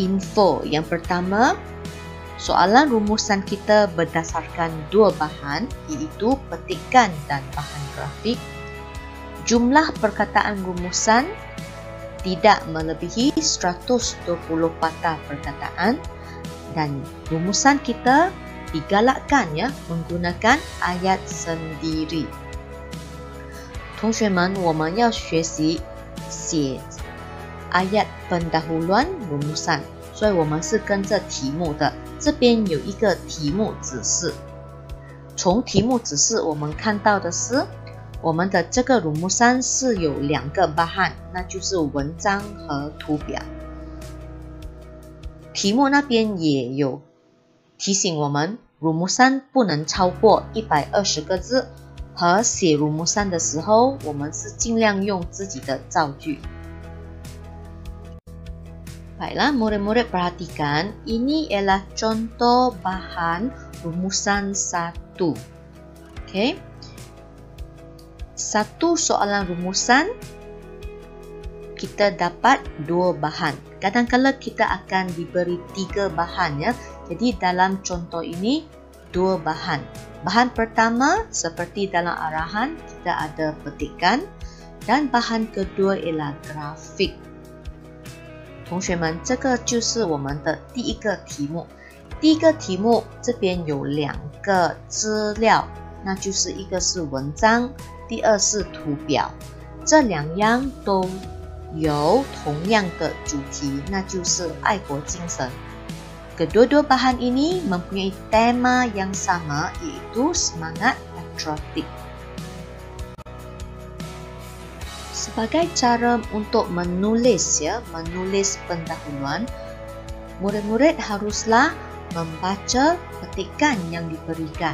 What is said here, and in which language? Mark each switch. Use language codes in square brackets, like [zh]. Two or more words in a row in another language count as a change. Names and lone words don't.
[ms] Yang pertama, Soalan rumusan kita berdasarkan dua bahan, iaitu petikan dan bahan grafik. Jumlah perkataan rumusan tidak melebihi 120 patah perkataan dan rumusan kita digalakkan menggunakan ayat sendiri. [zh] 同学们，我们要学习写 [ms] ayat pendahuluan rumusan， [zh] 所以我们是跟着题目的。这边有一个题目指示，从题目指示我们看到的是，我们的这个rumusan是有两个bahan， 那就是文章和图表。题目那边也有提醒我们，rumusan不能超过120个字，和写rumusan的时候，我们是尽量用自己的造句。 [ms] Baiklah, murid-murid perhatikan, ini ialah contoh bahan rumusan 1. Okey. Satu soalan rumusan, kita dapat dua bahan. Kadang-kadang kita akan diberi 3 bahan ya. Jadi dalam contoh ini, 2 bahan. Bahan pertama, seperti dalam arahan, kita ada petikan. Dan bahan kedua ialah grafik. [zh] 同学们，这个就是我们的第一个题目。第一个题目这边有2个资料，那就是一个是文章，第二是图表。这2样都有同样的主题，那就是爱国精神。 [ms] Kedua-dua bahan ini mempunyai tema yang sama, iaitu semangat patriotik. Sebagai cara untuk menulis menulis pendahuluan, murid-murid haruslah membaca petikan yang diberikan.